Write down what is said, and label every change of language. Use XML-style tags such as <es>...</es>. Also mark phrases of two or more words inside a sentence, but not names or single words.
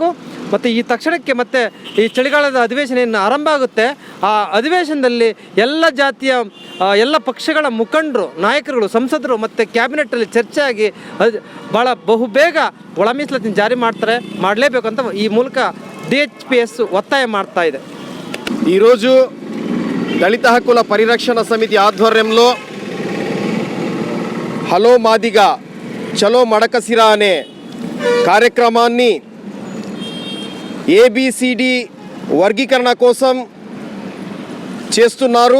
<kn>ಮತ್ತು ಈ ತಕ್ಷಣಕ್ಕೆ ಮತ್ತು ಈ ಚಳಿಗಾಲದ ಅಧಿವೇಶನ ಏನು ಆರಂಭ ಆಗುತ್ತೆ, ಆ ಅಧಿವೇಶನದಲ್ಲಿ ಎಲ್ಲ ಜಾತಿಯ ಎಲ್ಲ ಪಕ್ಷಗಳ ಮುಖಂಡರು, ನಾಯಕರುಗಳು, ಸಂಸದರು ಮತ್ತು ಕ್ಯಾಬಿನೆಟ್ಟಲ್ಲಿ ಚರ್ಚೆ ಆಗಿ ಬಹುಬೇಗ ಒಳ ಮೀಸಲಾತಿನ ಜಾರಿ ಮಾಡಲೇಬೇಕು ಅಂತ ಈ ಮೂಲಕ DHPS ಒತ್ತಾಯ ಮಾಡ್ತಾ ಇದೆ.</kn> <te>ఈరోజు దళిత హక్కుల పరిరక్షణ సమితి ఆధ్వర్యంలో హలో మాదిగా చలో మడకసిరా అనే కార్యక్రమాన్ని ABCD వర్గీకరణ కోసం చేస్తున్నారు.</te>